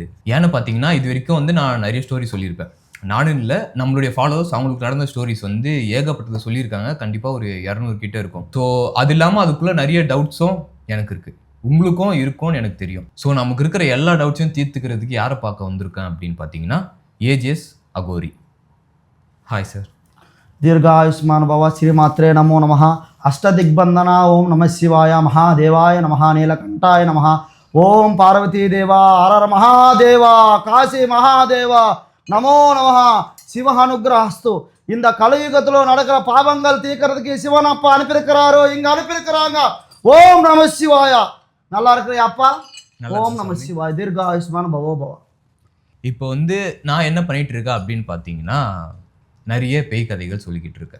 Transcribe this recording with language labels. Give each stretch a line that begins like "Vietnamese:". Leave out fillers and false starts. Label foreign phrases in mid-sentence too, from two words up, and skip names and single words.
Tamil: ஏன்னு பார்த்தீங்கன்னா இது வரைக்கும் வந்து நான் நிறைய ஸ்டோரி சொல்லியிருப்பேன். நானும் இல்லை, நம்மளுடைய ஃபாலோவர்ஸ் அவங்களுக்கு நடந்த ஸ்டோரிஸ் வந்து ஏகப்பட்டதை சொல்லியிருக்காங்க, கண்டிப்பாக ஒரு 200 கிட்ட இருக்கும். ஸோ அது இல்லாமல் அதுக்குள்ளே நிறைய டவுட்ஸும் எனக்கு இருக்குது, உங்களுக்கும் இருக்கும்னு எனக்கு தெரியும். ஸோ நமக்கு இருக்கிற எல்லா டவுட்ஸையும் தீர்த்துக்கிறதுக்கு யாரை பார்க்க வந்திருக்கேன் அப்படின்னு பார்த்தீங்கன்னா ஏஜிஎஸ் அகோரி.
English: hi sir.
Sanskrit: दीर्घायुष्मान भव. श्रीमात्रे नमो नमः. अष्टदिग्बंधना. ओम नमः शिवाय. महादेवाय नमः. नीलकंठाय नमः. ओम पार्वती देवा. हर महादेवा. काशी महादेवा नमो नमः. शिव अनुग्रहस्तु.
Tamil: இந்த கலியுகத்துல நடக்கிற பாவங்கள் தீர்க்கிறதுக்கு சிவன் அப்பா அனுப்பியிருக்கிறாரோ, இங்க அனுப்பியிருக்கிறாங்க.
Sanskrit: ॐ नमः शिवाय.
Tamil: நல்லா இருக்கிற அப்பா.
Sanskrit: ॐ नमः शिवाय. दीर्घायुष्मान भवो भव.
Tamil: இப்போ வந்து நான் என்ன பண்ணிட்டு இருக்கேன் அப்படின்னு பார்த்தீங்கன்னா நிறைய பேய் கதைகள் சொல்லிக்கிட்டு இருக்கேன்.